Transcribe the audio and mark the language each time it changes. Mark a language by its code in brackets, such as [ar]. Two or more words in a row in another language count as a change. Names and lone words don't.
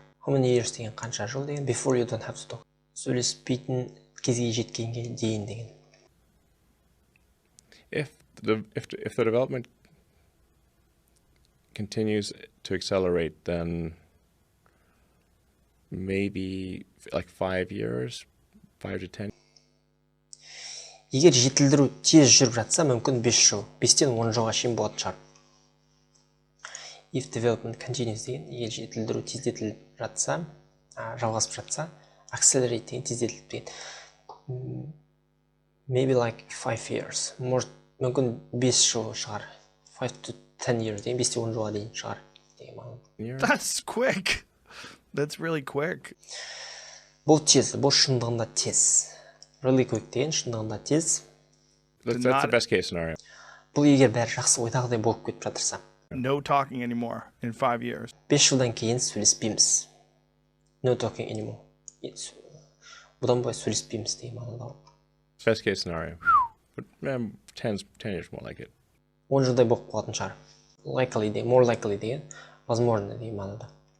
[en] How many years [kk] деген қанша жыл деген. [en] Before you don't have to talk. [kk] Сөйлеспейтін кезге жеткенге дейін деген. [en] If the development continues to accelerate, then maybe like 5 years, 5 to 10. [kk] Егер жетілдіру тез жүріп жатса, мүмкін 5 жыл, 5-тен 10 жылға шейін болатын шығар. [en] If development continues [kk] деген, егер жетілдіру тездетіліп жатса, жалғасып жатса, accelerate деген тездетіліп деген. [en] Maybe like 5 years. [kk] Может, мүмкін 5 жыл шығар. [en] 5 to 10 years [kk] деген, 5-10 жылға дейін шығар. [en] That's quick. That's really quick. [kk] Бұл тез, бұл шындығында тез. [en] Really quick [kk] деген шындығында тез. [en] That's the best case scenario. [kk] Бұл егер бәрі жақсы ойдағыдай болып кетіп жатырса. [en] No talking anymore in 5 years. [kk] 5 жылдан кейін сөйлеспейміз. [en] No talking anymore. [kk] Бұдан былай сөйлеспейміз деген мағынада. [en] Best case scenario. But 10 years more like it. [kk] 10 жылдай болып қалатын шығар. Likely деген, [en] more likely [kk] деген, возможно деген мағынада.